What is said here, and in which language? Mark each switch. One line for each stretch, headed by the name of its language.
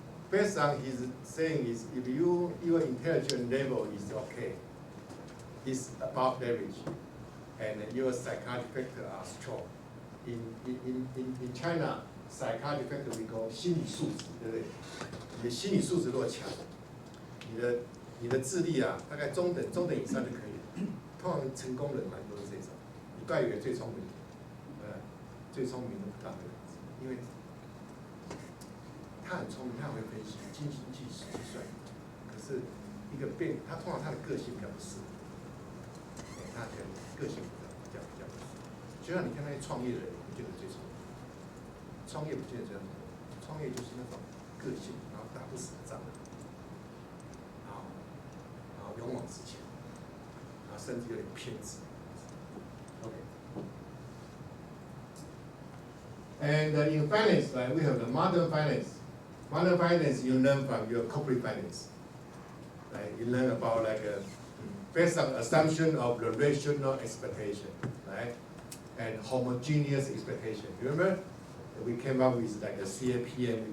English: Based on his saying is, if your intelligence level is okay, it's above average, and your psychological factors are strong. In China, psychological factor we call
Chinese: 心理素质，对不对？你的心理素质如果强，你的智力啊，大概中等以上就可以了。通常成功人蛮多是这种，你外语最聪明，最聪明的不当的人，因为他很聪明，他很会分析，精心计算。可是一个他通常他的个性比较不适合，他的个性比较不适合。就像你看那些创业的人，不见得最聪明，创业不见得这样，创业就是那种个性，然后打不死的仗，然后勇往直前，然后甚至有点偏执。
English: OK。 And in finance, right, we have the modern finance. Modern finance you learn from your corporate finance. Right? You learn about like based on assumption of the rational expectation, right? And homogeneous expectation. Remember, we came up with like a CAPM.